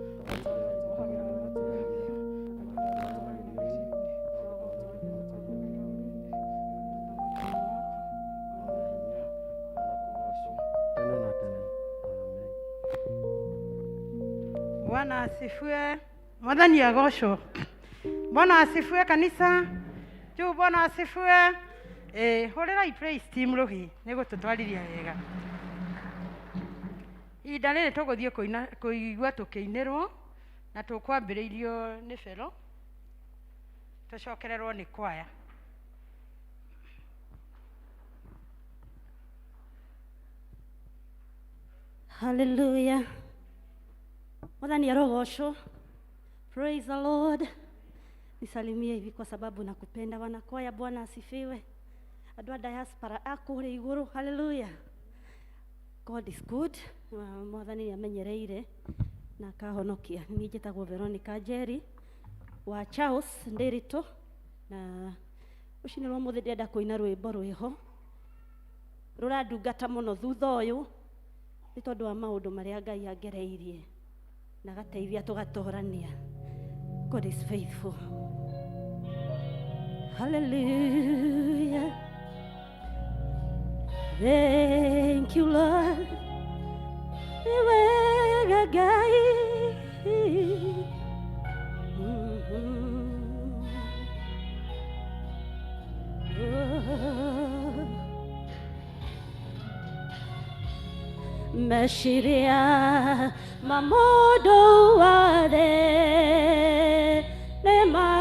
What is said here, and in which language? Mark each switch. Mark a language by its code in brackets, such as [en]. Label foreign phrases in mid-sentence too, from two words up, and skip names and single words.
[sw] Bwana asifiwe. [ki] Mwathani agocwo. [sw] Bwana asifiwe kanisa. Juu Bwana asifiwe. [ki] Hũrĩrai [en] praise team [ki] rũhi nĩ gũtũtwarithia wega. Ihinda rĩrĩ tũgũthiĩ kũigua tũkĩinĩrwo na tũkwambĩrĩirio nĩ Bero tũcokererwo nĩ kwaya. Hallelujah. Mwathani arogocwo. [en] Praise the Lord. [sw] Nisalimie hivi kwa sababu nakupenda wanakwaya. Bwana asifiwe. [ki] Andũ a diaspora akũrĩ igũrũ. [en] Hallelujah. God is good. [ki] Mwathani amenyereire na akahonokia. Niĩ njĩtagwo Veronica Jerry wa Charles Ndĩrĩtũ na rũcinĩ rwa ũmũthĩ ndĩrenda kũina rwĩmbo rwĩho rũrandungata mũno thutha ũyũ nĩ tondũ wa maũndũ marĩa Ngai angereirie na gateithia tũgatũrania. [en] God is faithful. Hallelujah. Thank you, Lord. [ki] Niwega gai. Meshiria mamodo wade ne